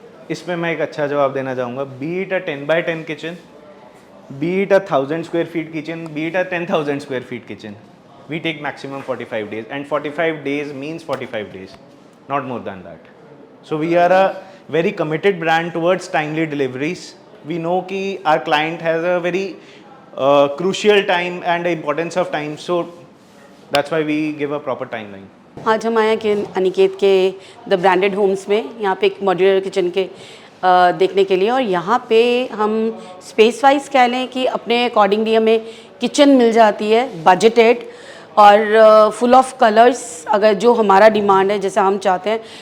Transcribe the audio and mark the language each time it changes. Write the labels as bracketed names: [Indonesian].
[Hindi] इसमें मैं एक अच्छा जवाब देना चाहूँगा। [English] Be it a 10 by 10 kitchen, be it a 1000 square feet kitchen, be it a 10,000 square feet kitchen, we take maximum 45 days and 45 days means 45 days, not more than that. So we are a very committed brand towards timely deliveries. We know कि our client has a very crucial time and importance of time, so that's why we give a proper timeline. [Hindi] आज हम आए कि अनिकेत के the branded Holmes में यहाँ पे एक मॉड्यूलर किचन के देखने के लिए, और यहाँ पे हम स्पेस वाइज कह लें कि अपने अकॉर्डिंगली हमें किचन मिल जाती है बजटेड और फुल ऑफ कलर्स अगर जो हमारा डिमांड है जैसा हम चाहते हैं।